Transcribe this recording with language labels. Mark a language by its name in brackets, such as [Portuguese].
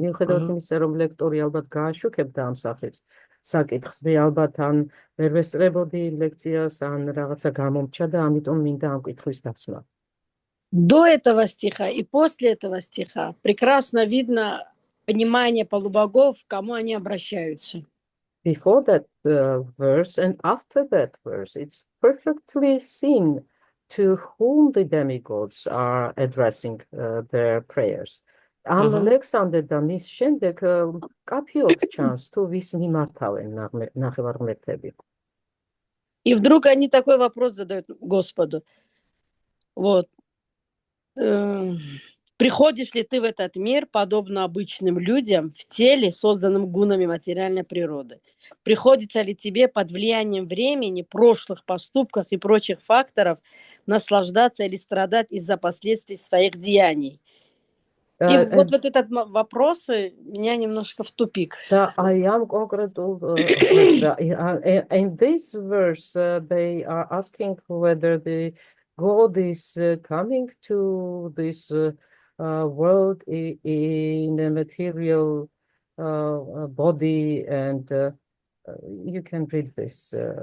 [Georgian] მიუხედავად იმისა, რომ ლექტორი ალბათ გააშუქებდა ამ სახეს საკითხს, მე ალბათ ან ვერ ვესწრებოდი ლექციას, ან რაღაცა გამომჩა და ამიტომ მინდა ამ კითხვის დასმა. [Russian] До этого стиха и после этого стиха прекрасно видно понимание полубогов, к кому они обращаются. [English] Before that verse and after that verse, it's perfectly seen to whom the demigods are addressing their prayers. [Georgian] Am ლექსამდე და მის შემდეგ კაფიოდ ჩანს თუ ვის მიმართავენ ნახევარმეტები. [Russian] И вдруг они такой вопрос задают Господу. Вот. Приходишь ли ты в этот мир, подобно обычным людям, в теле, созданном гунами материальной природы? Приходится ли тебе под влиянием времени, прошлых поступков и прочих факторов наслаждаться или страдать из-за последствий своих деяний? И вот этот вопрос меня немножко в тупик. [English] Да, I am concretely in this verse they are asking whether the God is coming to this world in a material body, and you can read this.